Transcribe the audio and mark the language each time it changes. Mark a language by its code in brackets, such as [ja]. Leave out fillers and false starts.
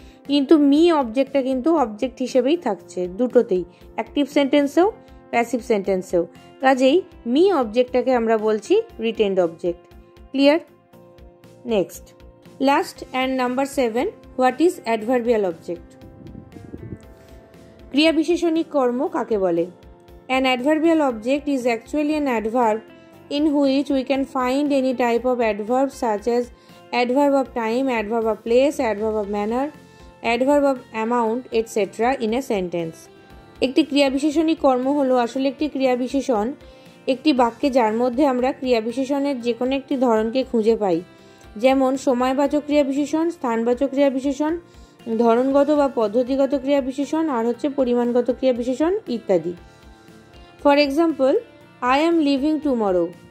[bn] কিন্তু মি অবজেক্টটা কিন্তু অবজেক্ট হিসেবেই থাকছে দুটোতেই, অ্যাক্টিভ সেন্টেন্সেও প্যাসিভ সেন্টেন্সেও। কাজেই মি অবজেক্টটাকে আমরা বলছি retained object. Clear? [en] Next, last and number 7, what is adverbial object? [bn] ক্রিয়া বিশেষণিক কর্ম কাকে বলে? [en] An adverbial object is actually an adverb in which we can find any type of adverb such as adverb of time, adverb of place, adverb of manner, adverb of amount, etc. in a sentence. [bn] একটি ক্রিয়া বিশেষণিক কর্ম হলো আসলে একটি ক্রিয়া বিশেষণ একটি বাক্যে, যার মধ্যে আমরা ক্রিয়া বিশেষণের যে কোনো একটি ধরনকে খুঁজে পাই। যেমন সময়বাচক ক্রিয়া বিশেষণ, স্থানবাচক ক্রিয়া বিশেষণ, ধরনগত বা পদ্ধতিগত ক্রিয়া বিশেষণ, আর হচ্ছে পরিমাণগত ক্রিয়া বিশেষণ ইত্যাদি। [en] For example, I am leaving tomorrow.